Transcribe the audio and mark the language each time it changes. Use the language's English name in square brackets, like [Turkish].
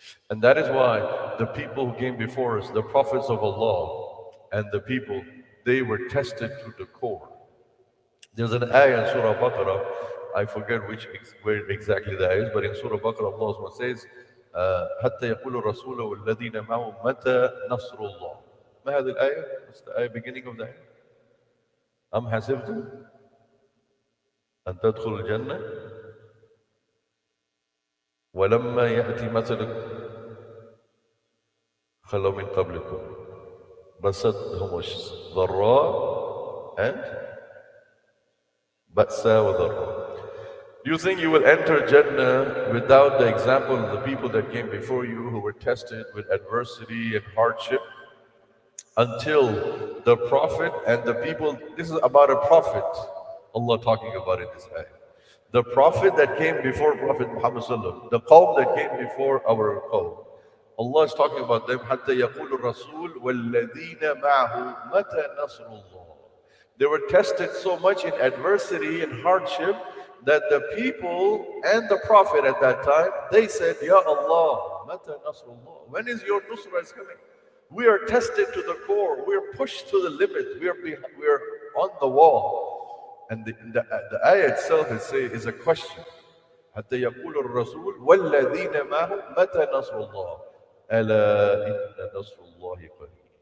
[English] And that is why the people who came before us, the prophets of Allah and the people, they were tested to the core. There's an ayah in Surah Baqarah, I forget where exactly that is, but in Surah Baqarah Allah says, [Arabic] حتى يقول الرسول والذين معه متى نصر الله. ما هذه الآية? [English] What's the ayah beginning of the ayah? [Arabic] أم حسبتم أن تدخلوا الجنة ولما يأتي مثل خلوا من قبلكم بستهم الضراء and بأسا وضراء. [English] Do you think you will enter Jannah without the example of the people that came before you who were tested with adversity and hardship? Until the Prophet and the people, this is about a Prophet, Allah talking about in this ayah. The Prophet that came before Prophet Muhammad Sallallahu the Qawm that came before our Qawm. Allah is talking about them, [Arabic] حتى يقول الرسول والذين معه متى نصر الله. [English] They were tested so much in adversity and hardship that the people and the Prophet at that time, they said, Ya Allah, mata nasrullah. When is your nusrah is coming? We are tested to the core. We are pushed to the limit. We are on the wall. And the ayah itself is a question. [Arabic] حتى يقول الرسول والذين معه متى نصر الله ألا إن نصر الله قريب.